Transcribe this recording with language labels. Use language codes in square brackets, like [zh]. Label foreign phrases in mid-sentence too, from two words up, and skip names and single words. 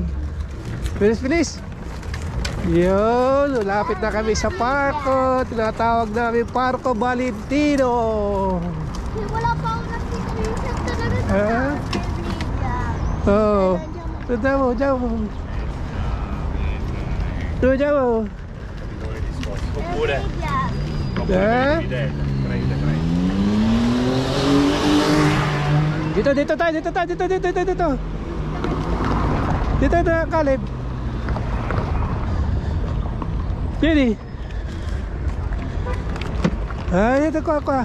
[tl] Bilis. Yun, lapit na kami sa parko. Tinatawag namin Parco Valentino. Wala pa ako nag-screenshot talaga sa Ah? camera. Oh. Diyan mo. [it] Oppure Eh? prende. [tl] Dito tayo. Dito na Caleb. Jadi. Dito ko.